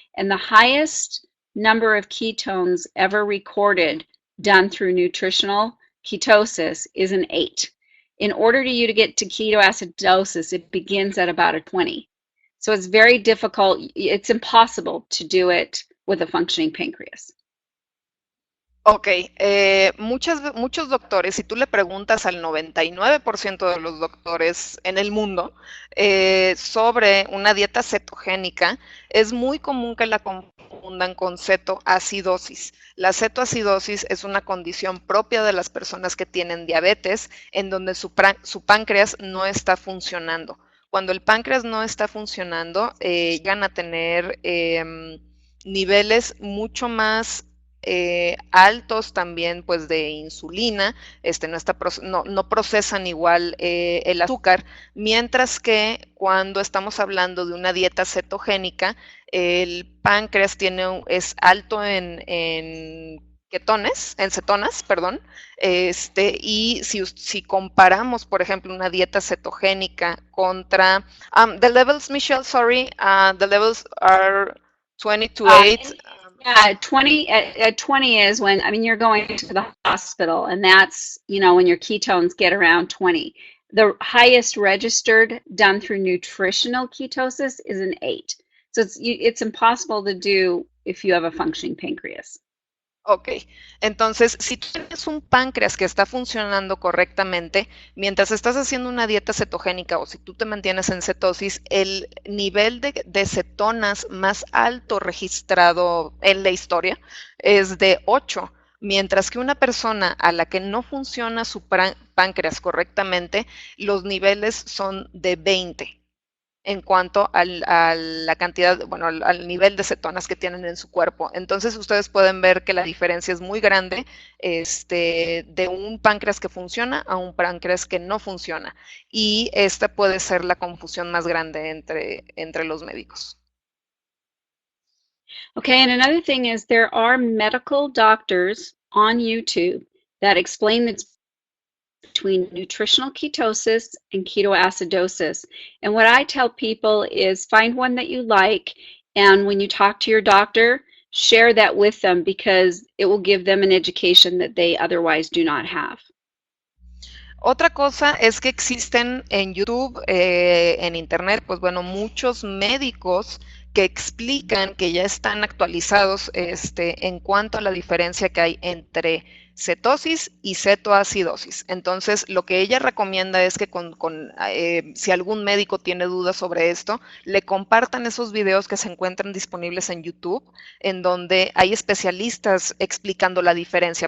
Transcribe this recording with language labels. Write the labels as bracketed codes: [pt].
[en] And the highest number of ketones ever recorded done through nutritional ketosis is an 8. In order for you to get to ketoacidosis, it begins at about a 20. So it's very difficult. It's impossible to do it with a functioning pancreas. [es] Ok, muchos doctores, si tú le preguntas al 99% de los doctores en el mundo sobre una dieta cetogénica, es muy común que la confundan con cetoacidosis. La cetoacidosis es una condición propia de las personas que tienen diabetes, en donde su páncreas no está funcionando. Cuando el páncreas no está funcionando, llegan a tener niveles mucho más altos también pues de insulina, no procesan igual el azúcar, mientras que cuando estamos hablando de una dieta cetogénica, el páncreas es alto en ketones, en cetonas, perdón, y si comparamos, por ejemplo, una dieta cetogénica contra, [en] the levels, Michelle, sorry, the levels are 20 to 8. Yeah, 20 at 20 is when, I mean, you're going to the hospital and that's, when your ketones get around 20. The highest registered done through nutritional ketosis is an 8. So it's impossible to do if you have a functioning pancreas. [es] Ok, entonces si tú tienes un páncreas que está funcionando correctamente, mientras estás haciendo una dieta cetogénica o si tú te mantienes en cetosis, el nivel de cetonas más alto registrado en la historia es de 8, mientras que una persona a la que no funciona su páncreas correctamente, los niveles son de 20. en cuanto a la cantidad, bueno, al nivel de cetonas que tienen en su cuerpo. Entonces ustedes pueden ver que la diferencia es muy grande de un páncreas que funciona a un páncreas que no funciona. Y esta puede ser la confusión más grande entre los médicos. [en] Okay, and another thing is there are medical doctors on YouTube that explain the between nutritional ketosis and ketoacidosis. And what I tell people is find one that you like, and when you talk to your doctor, share that with them because it will give them an education that they otherwise do not have. [es] Otra cosa es que existen en YouTube, en Internet, pues bueno, muchos médicos que explican que ya están actualizados en cuanto a la diferencia que hay entre cetosis y cetoacidosis. Entonces, lo que ella recomienda es que si algún médico tiene dudas sobre esto, le compartan esos videos que se encuentran disponibles en YouTube, en donde hay especialistas explicando la diferencia.